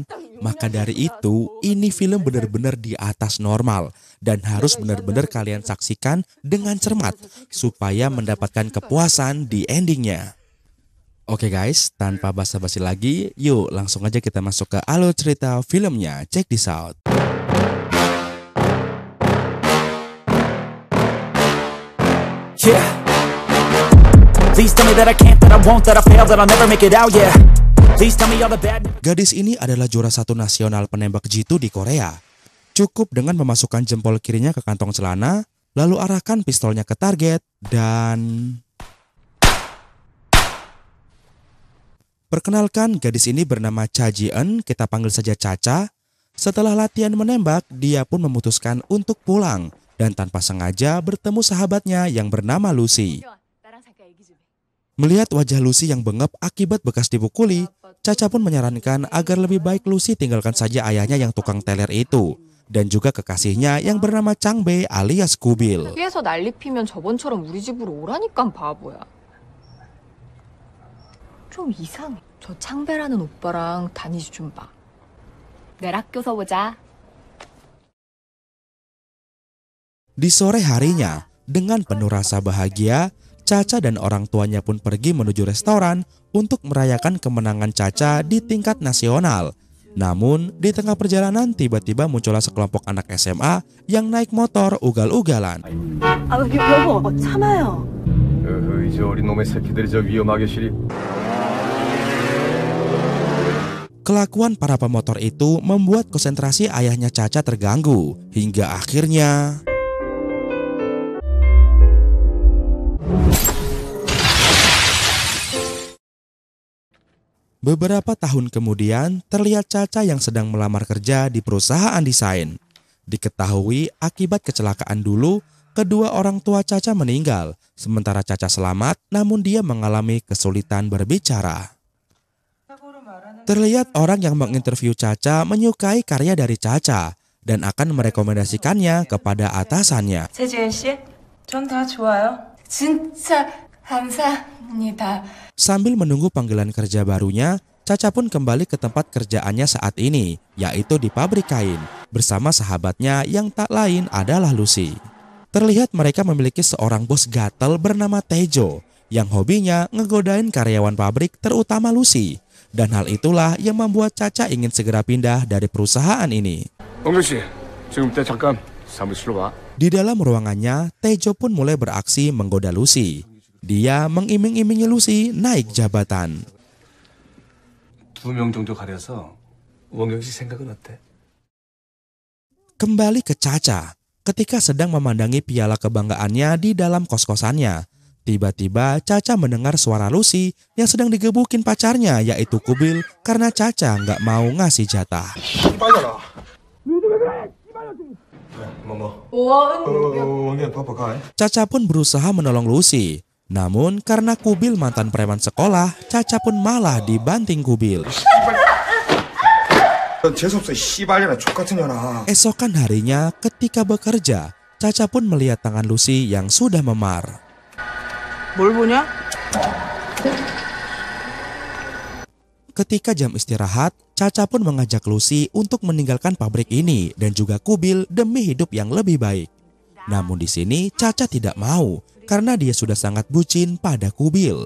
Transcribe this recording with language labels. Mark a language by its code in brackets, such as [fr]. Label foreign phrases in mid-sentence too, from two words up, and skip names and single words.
[id] Maka dari itu, ini film bener-bener di atas normal dan harus bener-bener kalian saksikan dengan cermat supaya mendapatkan kepuasan di endingnya. Oke guys, tanpa basa-basi lagi, yuk langsung aja kita masuk ke alur cerita filmnya. [en] Check this out. Yeah. Please tell me that I can't, that I won't, that I fail, that I'll never make it out, yeah. Please tell me all the bad. [id] Gadis ini adalah juara 1 nasional penembak jitu di Korea. Cukup dengan memasukkan jempol kirinya ke kantong celana, lalu arahkan pistolnya ke target, dan... Perkenalkan, gadis ini bernama Cha Ji-eun, kita panggil saja Caca. Setelah latihan menembak, dia pun memutuskan untuk pulang dan tanpa sengaja bertemu sahabatnya yang bernama Lucy. Melihat wajah Lucy yang bengep akibat bekas dipukuli, Caca pun menyarankan agar lebih baik Lucy tinggalkan saja ayahnya yang tukang teler itu dan juga kekasihnya yang bernama Changbae alias Kubil. [ko] 뒤에서 난리 피면 저번처럼 우리 집으로 오라니깐 바보야. 좀 이상해. 저 창배라는 오빠랑 다니지 좀 마. 내일 학교서 보자. [id] Di sore harinya, dengan penuh rasa bahagia, Caca dan orang tuanya pun pergi menuju restoran untuk merayakan kemenangan Caca di tingkat nasional. Namun, di tengah perjalanan tiba-tiba muncullah sekelompok anak SMA yang naik motor ugal-ugalan. [ko] 여보, 참아요. 이제 어린 놈의 새끼들이 저 위험하게 시리. [id] Kelakuan para pemotor itu membuat konsentrasi ayahnya Caca terganggu hingga akhirnya beberapa tahun kemudian terlihat Caca yang sedang melamar kerja di perusahaan desain. Diketahui akibat kecelakaan dulu, kedua orang tua Caca meninggal, sementara Caca selamat namun dia mengalami kesulitan berbicara. Terlihat orang yang menginterview Caca menyukai karya dari Caca dan akan merekomendasikannya kepada atasannya. [ko] 최지은 씨, 전 다 좋아요. 진짜 감사합니다. [id] Sambil menunggu panggilan kerja barunya, Caca pun kembali ke tempat kerjaannya saat ini, yaitu di pabrik kain, bersama sahabatnya yang tak lain adalah Lucy. Terlihat mereka memiliki seorang bos gatel bernama Tejo, yang hobinya ngegodain karyawan pabrik terutama Lucy. Dan hal itulah yang membuat Caca ingin segera pindah dari perusahaan ini. [ko] 홍준 씨, 지금 때 잠깐 사무실로 와. [id] Di dalam ruangannya, Tejo pun mulai beraksi menggoda Lucy. Dia mengiming-imingi Lucy naik jabatan. [ko] 2명 정도 가려서 원경 씨 생각은 어때? [id] Kembali ke Caca, ketika sedang memandangi piala kebanggaannya di dalam kos-kosannya. Tiba-tiba Caca mendengar suara Lucy yang sedang digebukin pacarnya yaitu Kubil karena Caca nggak mau ngasih jatah. Caca pun berusaha menolong Lucy. Namun karena Kubil mantan preman sekolah, Caca pun malah dibanting Kubil. Esokan harinya ketika bekerja, Caca pun melihat tangan Lucy yang sudah memar. [ko] 뭘 보냐? [id] Ketika jam istirahat, Caca pun mengajak Lucy untuk meninggalkan pabrik ini dan juga Kubil demi hidup yang lebih baik. Namun di sini Caca tidak mau karena dia sudah sangat bucin pada Kubil.